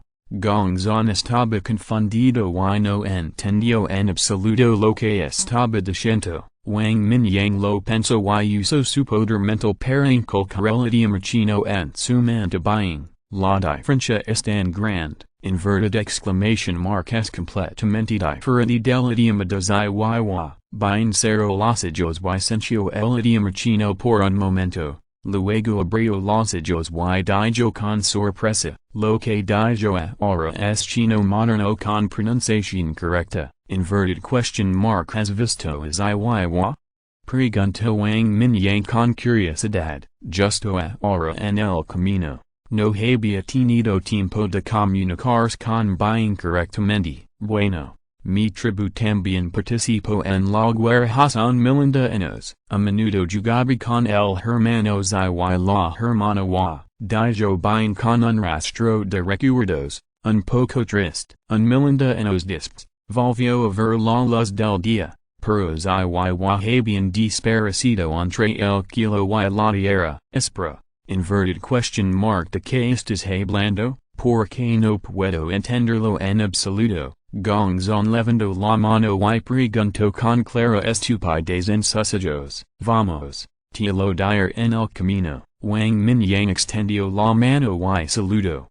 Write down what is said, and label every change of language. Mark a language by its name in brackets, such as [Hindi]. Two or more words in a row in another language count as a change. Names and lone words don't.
[Spanish] Gongzon estaba confundido y no entendió en absoluto lo que estaba diciendo. Wang Mingyang lo pensó y usó su poder mental para inculcar el idioma chino en su mente bien. La diferencia es tan grande, [English] inverted exclamation mark [Spanish] es completamente diferente del idioma de Ziwa. Bien cerró los ojos y sintió el idioma chino por un momento. Luego abrió los ojos y dijo con sorpresa, lo que dijo ahora es chino moderno con pronunciación correcta, [English] inverted question mark [Spanish] ¿has visto a Ziwa? Preguntó Wang Mingyang con curiosidad, justo ahora en el camino, no había tenido tiempo de comunicarse con bien correctamente, bueno. Mi tribu también participó en la guerra hace un millón de años, a menudo jugaba con el hermano Ziwa y la hermana Wa, dijo bien con un rastro de recuerdos, un poco triste, un millón de años después, volvió a ver la luz del día, pero Ziwa habían desaparecido entre el kilo y la tierra, espera, [English] inverted question mark [Spanish] ¿de qué estás hablando? Porque no puedo entenderlo en absoluto. Gongzon levantó la mano y preguntó con clara estupidez en sus ojos. Vamos, te lo diré en el camino. Wang Mingyang extendió la mano y saludó.